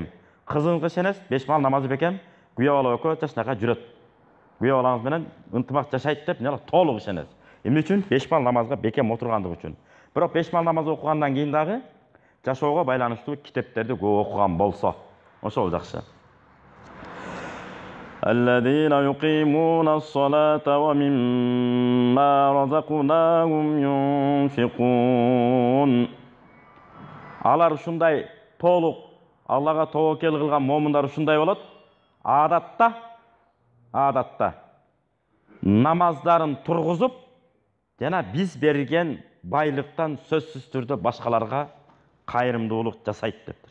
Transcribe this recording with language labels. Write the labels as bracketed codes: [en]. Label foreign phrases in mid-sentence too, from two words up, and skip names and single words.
[ky] Кызыңызга ишенесиз. 5 мал намазы бекем. Күйөө бала экөө жашнакка жүрөт. Күйөө балаңыз менен ынтымак жашайт деп мына толук ишенесиз. Эмне үчүн? 5 мал намазга бекем отургандыгы үчүн. Бирок 5 мал намаз окугандан кийин дагы жашоого байланыштуу китептерди көп окуган болсо, ошол жакшы. [ar] الذين يقيمون الصلاة ومما رزقناهم ينفقون. [ky] Алар ушундай толук Аллага тобокел кылган момундар ушундай болот. Адатта намаздарын тургузуп, жана биз берген байлыктан сөзсүз түрдө башкаларга кайрымдуулук жасайт дептир.